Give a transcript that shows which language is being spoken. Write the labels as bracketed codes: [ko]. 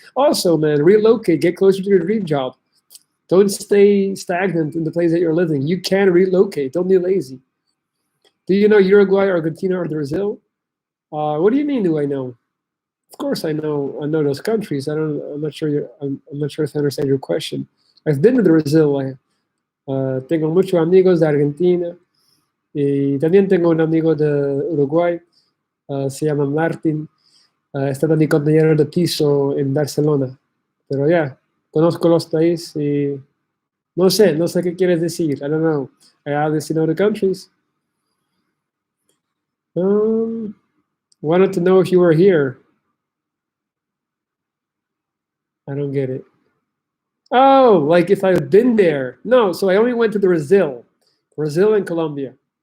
[en] Also, man, relocate, get closer to your dream job. Don't stay stagnant in the place that you're living. You can relocate. Don't be lazy. Do you know Uruguay, Argentina, or Brazil? What do you mean? Do I know? Of course, I know. I know those countries. I'm not sure. I'm not sure if I understand your question. I've been to Brazil. [es] Tengo muchos amigos de Argentina. Y también tengo un amigo de Uruguay. Se llama Martin. Está mi compañero de piso en Barcelona. Pero ya, conozco los países y no sé qué quieres decir. [en] I don't know. I obviously know the countries. Wanted to know if you were here. I don't get it. Oh, like if I've been there. No, so I only went to Brazil and Colombia.